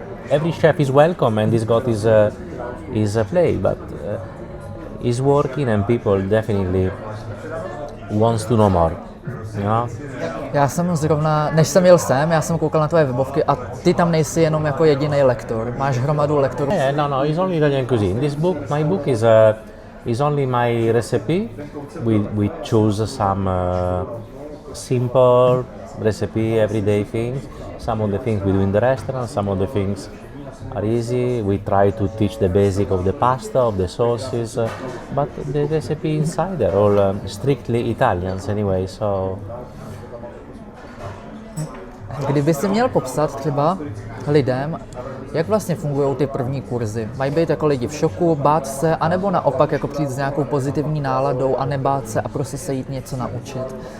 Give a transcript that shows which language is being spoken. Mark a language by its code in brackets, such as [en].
[en] Every chef is welcome and he's got his play, but he's working and people definitely wants to know more. You know? [cs] Já jsem zrovna, než jsem jel sem, já jsem koukal na tvoje webovky a ty tam nejsi jenom jako jediný lektor, máš hromadu lektorů. [en] Yeah, no, it's only Italian cuisine. My book is only my recipe. We choose some simple recipe, everyday things. Some of the things we do in the restaurant, some of the things are easy. We try to teach the basic of the pasta, of the sauces, but the recipe inside are all strictly Italians anyway, so. [cs] Kdyby si měl popsat třeba lidem, jak vlastně fungují ty první kurzy? Mají být jako lidi v šoku, bát se, anebo naopak jako přijít s nějakou pozitivní náladou a nebát se a prostě se jít něco naučit?